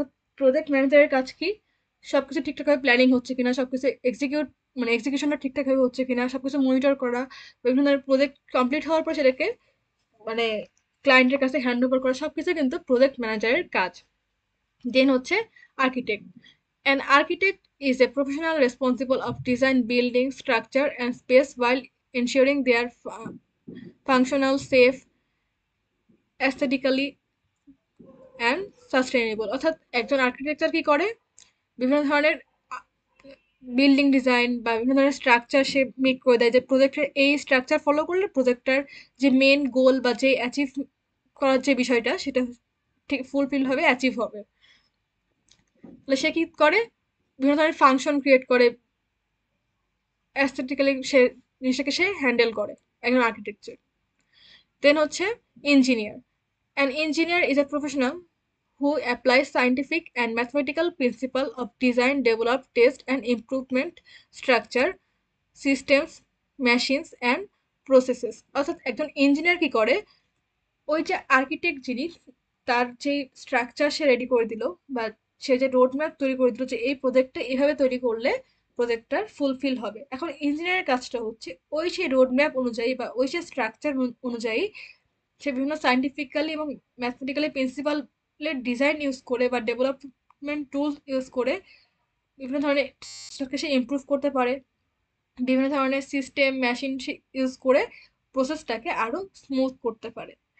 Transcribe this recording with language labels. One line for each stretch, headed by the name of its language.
Bangla: অর্থাৎ প্রজেক্ট ম্যানেজারের কাজ কি, সবকিছু ঠিকঠাকভাবে প্ল্যানিং হচ্ছে কিনা, সবকিছু মানে এক্সিকিউশনটা ঠিকঠাকভাবে হচ্ছে কিনা, সবকিছু মনিটর করা, বিভিন্ন ধরনের প্রজেক্ট কমপ্লিট হওয়ার পর সেটাকে মানে ক্লায়েন্টের কাছে হ্যান্ড ওভার করা, সবকিছু কিন্তু প্রজেক্ট ম্যানেজারের কাজ। দেন হচ্ছে architect.
English: An architect is a professional responsible of design, building, structure, and space while ensuring they are functional, safe, aesthetically, and sustainable.
Bangla: অর্থাৎ একজন আর্কিটেকচার কি করে, বিভিন্ন ধরনের বিল্ডিং ডিজাইন বা বিভিন্ন ধরনের স্ট্রাকচার সে মেক করে দেয়, যে প্রজেক্টের এই স্ট্রাকচার ফলো করলে প্রজেক্টটার যে মেন গোল বা যে অ্যাচিভ করার যে বিষয়টা সেটা ঠিক ফুলফিল হবে, অ্যাচিভ হবে। তাহলে সে কি করে, বিভিন্ন ধরনের ফাংশন ক্রিয়েট করে, অ্যাস্থেটিক্যালি সে জিনিসটাকে সে হ্যান্ডেল করে একজন আর্কিটেকচার। দেন হচ্ছে engineer.
English: An engineer is a professional who applies scientific and mathematical principle of design, develop, test, and improvement structure, systems, machines, and processes.
Bangla: অর্থাৎ একজন ইঞ্জিনিয়ার কি করে, ওই যে আর্কিটেক্ট যিনি, তার যে স্ট্রাকচার সে রেডি করে দিল বা সে যে রোড ম্যাপ তৈরি করে দিল যে এই প্রজেক্টটা এভাবে তৈরি করলে প্রজেক্টটার ফুলফিল হবে। এখন ইঞ্জিনিয়ারের কাজটা হচ্ছে ওই সেই রোড ম্যাপ অনুযায়ী বা ওই সেই স্ট্রাকচার অনুযায়ী সে বিভিন্ন সায়েন্টিফিক্যালি এবং ম্যাথমেটিক্যালি প্রিন্সিপালের ডিজাইন ইউজ করে বা ডেভেলপমেন্ট টুলস ইউজ করে বিভিন্ন ধরনের সে ইমপ্রুভ করতে পারে, বিভিন্ন ধরনের সিস্টেম মেশিন ইউজ করে প্রসেসটাকে আরো স্মুথ করতে পারে।